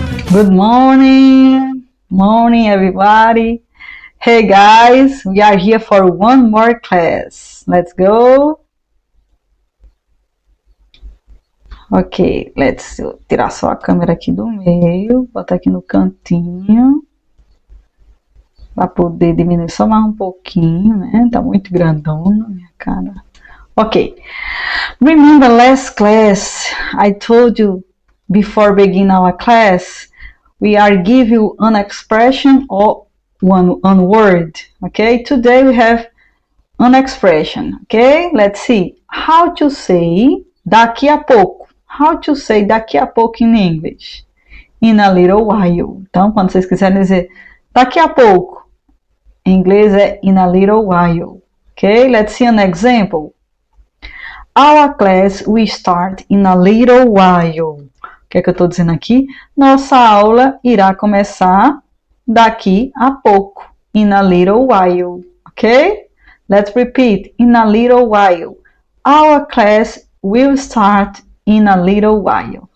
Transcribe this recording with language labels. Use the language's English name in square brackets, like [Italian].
[English] Good morning, morning everybody. Hey guys, we are here for one more class. Let's go. Ok, let's [Portuguese] tirar só a câmera aqui do meio, botar aqui no cantinho, para poder diminuir só mais um pouquinho, né? Tá muito grandão na minha cara. [English] Ok, remember last class I told you before beginning our class we are give you an expression or one word. Okay, today we have an expression. Okay, let's see how to say [Portuguese] daqui a pouco. [English] How to say [Portuguese] daqui a pouco [English] in English? In a little while. [Portuguese] Então, quando vocês quiserem dizer daqui a pouco, em inglês é [English] in a little while. Okay, let's see an example. Our class will start in a little while. [Portuguese] O que é que eu estou dizendo aqui? Nossa aula irá começar daqui a pouco. [English] In a little while. Ok? Let's repeat. In a little while. Our class will start in a little while.